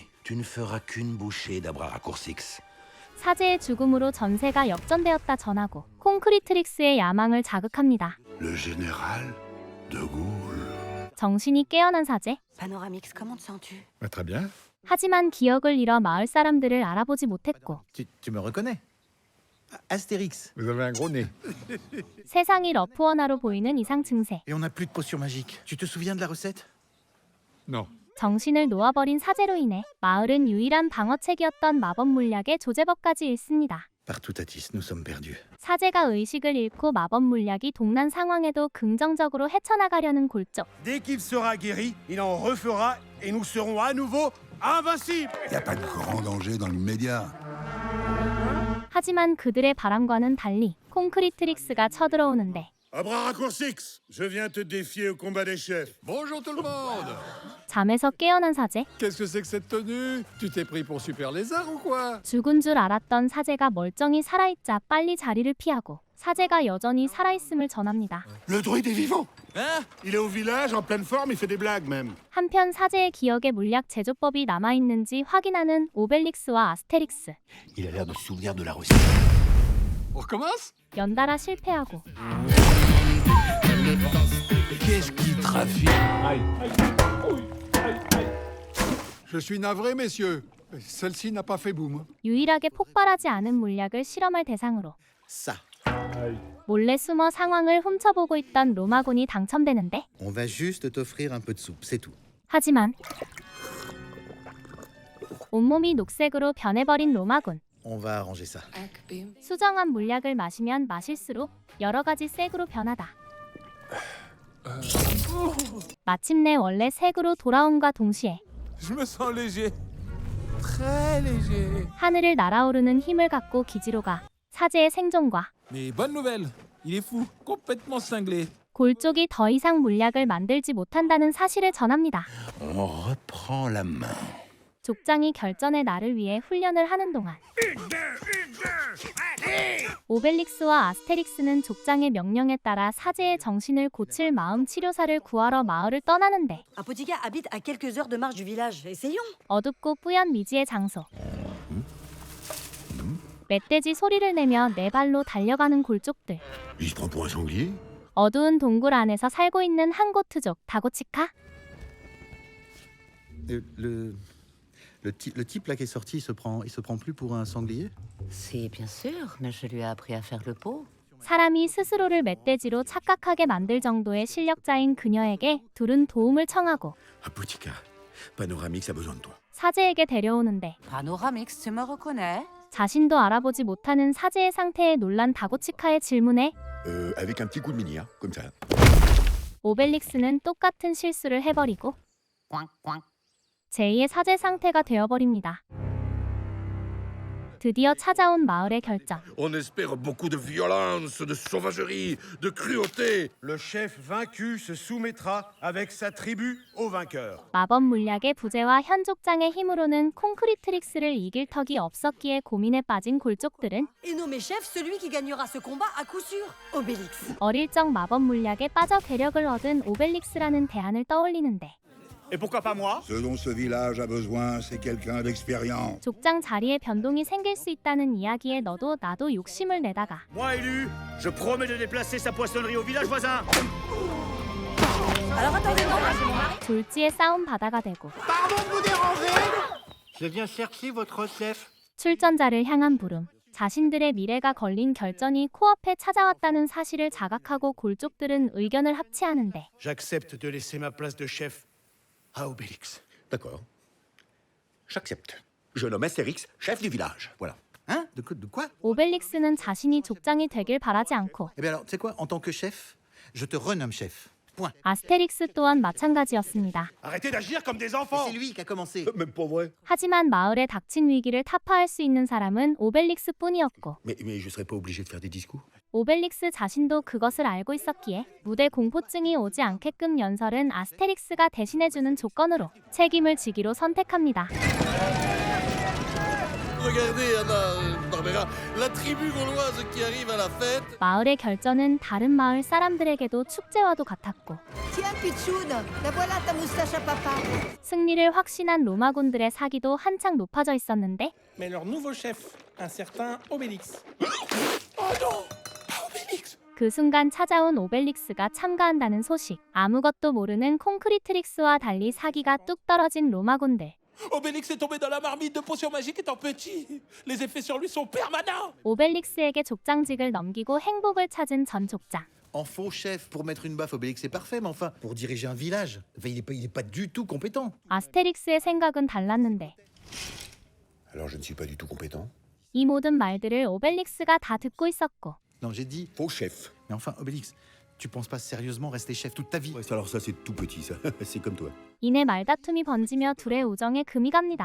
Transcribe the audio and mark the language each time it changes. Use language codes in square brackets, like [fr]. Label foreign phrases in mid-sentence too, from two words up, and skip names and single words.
[fr] Tu ne feras qu'une bouchée d'Abraracourcix. [ko] 사제의 죽음으로 전세가 역전되었다 전하고 콘크리트릭스의 야망을 자극합니다. [fr] Le général de Gaulle. [ko] 정신이 깨어난 사제. [fr] Panoramix, comment te sens-tu? Bah, très bien. [ko] 하지만 기억을 잃어 마을 사람들을 알아보지 못했고 [fr] Tu me reconnais? Astérix. Vous avez un gros nez. [ko] 세상이 러프워나로 보이는 이상 증세. [fr] Et on n'a plus de potions magiques. Tu te souviens de la recette? Non. [ko] 정신을 놓아버린 사제로 인해 마을은 유일한 방어책이었던 마법 물약의 조제법까지 잃습니다. [fr] Partout Atis, nous sommes perdus. [ko] 사제가 의식을 잃고 마법 물약이 동난 상황에도 긍정적으로 헤쳐나가려는 골족. [fr] Dès qu'il sera guéri, il en refera et nous serons à nouveau invincibles. Y a pas de grand danger dans l'immédiat. [ko] 하지만 그들의 바람과는 달리 콘크리트릭스가 쳐들어오는데 [fr] Abraracourcix, je viens te défier au combat des chefs. Bonjour tout le monde. [ko] 잠에서 깨어난 사제. [fr] Qu'est-ce que c'est que cette tenue? Tu t'es pris pour Super Lézard ou quoi? [ko] 죽은 줄 알았던 사제가 멀쩡히 살아있자 빨리 자리를 피하고 사제가 여전히 살아있음을 전합니다. [fr] Le druide est vivant. Hein? Il est au village, en pleine forme, il fait des blagues même. [ko] 한편 사제의 기억에 물약 제조법이 남아있는지 확인하는 오벨릭스와 아스테릭스. [fr] Il a l'air de se souvenir de la recette. On recommence? [ko] 연달아 실패하고 [fr] Qu'est-ce qui trafique? Je suis navré, messieurs. Celle-ci n'a pas fait boum. [ko] 유일하게 폭발하지 않은 물약을 실험할 대상으로 [fr] Ça. [ko] 몰래 숨어 상황을 훔쳐보고 있던 로마군이 당첨되는데 [fr] On va juste t'offrir un peu de soupe, c'est tout. [ko] 하지만 온몸이 녹색으로 변해버린 로마군. [fr] On va arranger ça. [ko] 수정한 물약을 마시면 마실수록 여러 가지 색으로 변하다. 마침내 원래 색으로 돌아옴과 동시에 [fr] Je me sens léger. très léger. [ko] 하늘을 날아오르는 힘을 갖고 기지로가 사제의 생존과 [fr] Mais bonne nouvelle, il est fou, complètement cinglé. [ko] 골쪽이 더 이상 물약을 만들지 못한다는 사실을 전합니다. [fr] On reprend la main. [ko] 족장이 결전의 날을 위해 훈련을 하는 동안 오벨릭스와 아스테릭스는 족장의 명령에 따라 사제의 정신을 고칠 마음 치료사를 구하러 마을을 떠나는데 [fr] Un petit gars habite à quelques heures de marche du village. Essayons. [ko] 어둡고 뿌연 미지의 장소. 멧돼지 소리를 내며 네 발로 달려가는 골족들. [fr] Il se prend pour un sanglier? [ko] 어두운 동굴 안에서 살고 있는 한고트족 다고치카. [fr] Le type là qui est sorti, il se prend plus pour un sanglier? Si, bien sûr, mais je lui ai appris à faire le pot. [ko] 사람이 스스로를 멧돼지로 착각하게 만들 정도의 실력자인 그녀에게 둘은 도움을 청하고 [fr] Apotica, Panoramix a besoin de toi. [ko] 사제에게 데려오는데 [fr] Panoramix, tu me reconnais? [ko] 자신도 알아보지 못하는 사제의 상태에 놀란 다고치카의 질문에 [fr] Avec un petit coup de mini, hein, comme ça. [ko] 오벨릭스는 똑같은 실수를 해버리고 제2의 사제 상태가 되어버립니다. 드디어 찾아온 마을의 결전. [fr] On espère beaucoup de violence, de sauvagerie, de cruauté. Le chef vaincu se soumettra avec sa tribu au vainqueur. [ko] 마법 물약의 부재와 현족장의 힘으로는 콘크리트릭스를 이길 턱이 없었기에 고민에 빠진 골족들은 [fr] Et nommé chef, celui qui gagnera ce combat à coup sûr. Obélix. [ko] 어릴 적 마법 물약에 빠져 괴력을 얻은 오벨릭스라는 대안을 떠올리는데 [fr] Et pourquoi pas moi? Ce dont ce village a besoin, c'est quelqu'un d'expérience. [ko] 족장 자리에 변동이 생길 수 있다는 이야기에 너도 나도 욕심을 내다가 [fr] Moi élu, je promets de déplacer sa poissonnerie au village voisin. Alors attendez, non. [ko] 졸지에 싸움 바다가 되고 [fr] Pardon de vous déranger. Je viens chercher votre chef. [ko] 출전자를 향한 부름. 자신들의 미래가 걸린 결전이 코앞에 찾아왔다는 사실을 자각하고 골족들은 의견을 합치하는데 [fr] J'accepte de laisser ma place de chef à Obélix. D'accord. J'accepte. Je nomme Astérix chef du village. Voilà. Hein? De quoi? [ko] 오벨릭스는 자신이 족장이 되길 바라지 않고 [fr] Eh bien alors, tu sais quoi? En tant que chef, je te renomme chef. Point. [ko] 아스테릭스 또한 마찬가지였습니다. [fr] Arrêtez d'agir comme des Et enfants. c'est lui qui a commencé. Même pas vrai. [ko] 하지만 마을에 닥친 위기를 타파할 수 있는 사람은 오벨릭스뿐이었고 [fr] Mais je serais pas obligé de faire des discours. [ko] 오벨릭스 자신도 그것을 알고 있었기에 무대 공포증이 오지 않게끔 연설은 아스테릭스가 대신해주는 조건으로 책임을 지기로 선택합니다. [fr] Regardez, Anna, Barbera, la tribu gauloise qui arrive à la fête. [ko] 마을의 결전은 다른 마을 사람들에게도 축제와도 같았고 [fr] Tiens, Pichoun, la voilà ta moustache à papa. [ko] 승리를 확신한 로마군들의 사기도 한창 높아져 있었는데 [fr] Mais leur nouveau chef, un certain Obélix. [ko] 그 순간 찾아온 오벨릭스가 참가한다는 소식. 아무것도 모르는 콘크리트릭스와 달리 사기가 뚝 떨어진 로마군들. [fr] Obélix est tombé dans la marmite de potions magiques étant petit. Les effets sur lui sont permanents. [ko] 오벨릭스에게 족장직을 넘기고 행복을 찾은 전 족장. [fr] En faux chef pour mettre une baffe, Obélix c'est parfait, mais enfin, pour diriger un village, enfin, il est pas du tout compétent. [ko] 아스테릭스의 생각은 달랐는데 [fr] Alors je ne suis pas du tout compétent. [ko] 이 모든 말들을 오벨릭스가 다 듣고 있었고 [fr] Non, j'ai dit Faux chef. mais enfin, Obélix, tu penses pas sérieusement rester chef toute ta vie? Ouais, alors ça c'est tout petit ça. C'est comme toi. [ko] 이내 말다툼이 번지며 둘의 우정에 금이 갑니다.